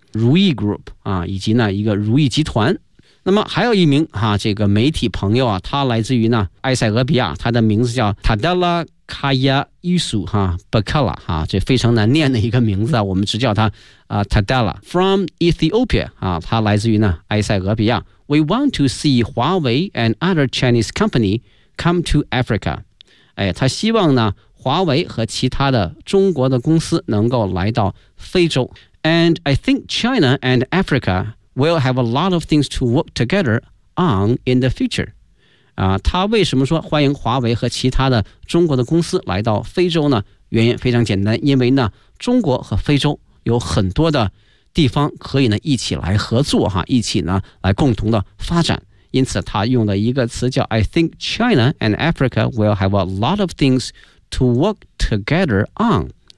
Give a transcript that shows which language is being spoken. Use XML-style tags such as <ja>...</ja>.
<zh>如意 Group 啊，以及呢一个如意集团。那么还有一名哈、啊、这个媒体朋友啊，他来自于呢埃塞俄比亚，他的名字叫 Tadella Kaya Isu 哈 Bakala 哈，这非常难念的一个名字啊，我们只叫他啊 Tadella from Ethiopia 啊，他来自于呢埃塞俄比亚。</zh> <en>We want to see Huawei and other Chinese company come to Africa。</en> <zh>哎，他希望呢华为和其他的中国的公司能够来到非洲。</zh> <en>And I think China and Africa will have a lot of things to work together on in the future.</en> <zh>他为什么说欢迎华为和其他的中国的公司来到非洲呢？原因非常简单，因为呢，中国和非洲有很多的地方可以呢一起来合作哈，一起呢来共同的发展。因此他用了一个词叫</zh> <en>I think China and Africa will have a lot of things to work together on。</en>